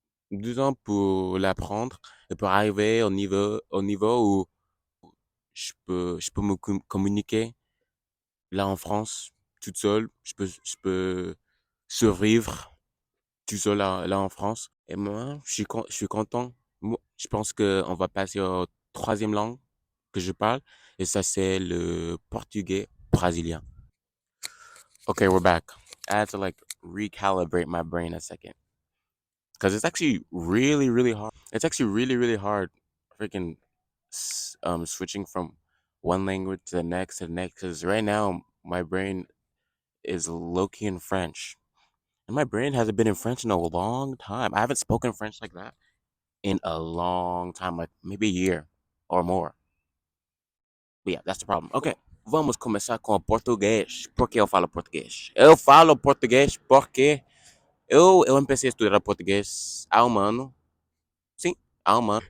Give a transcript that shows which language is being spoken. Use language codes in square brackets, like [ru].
[fr] 12 ans pour l'apprendre et pour arriver au niveau où je peux communiquer là en France, toute seule. Je peux survivre tout seul là en France. Et moi, je suis content. Moi, je pense qu'on va passer au troisième langue que je parle. Et ça, c'est le portugais brésilien. [en] Okay, we're back. I had to like recalibrate my brain a second. Because it's actually really hard. It's actually really hard freaking switching from one language to the next to the next. Because right now, my brain is low key in French. And my brain hasn't been in French in a long time. I haven't spoken French like that in a long time, like maybe a year or more. But yeah, that's the problem. [pt] Okay, vamos começar com o português. Por que eu falo português? Eu falo português porque eu comecei a estudar português há um ano. Sim, há um ano.